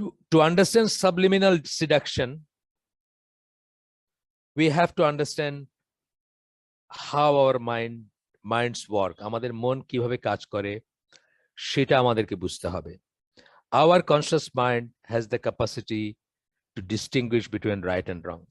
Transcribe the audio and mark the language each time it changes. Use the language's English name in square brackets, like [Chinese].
[English] To understand subliminal seduction, we have to understand how our minds work. [Bangla] আমাদের মন কিভাবে কাজ করে সেটা আমাদেরকে বুঝতে হবে। [English] Our conscious mind has the capacity to distinguish between right and wrong.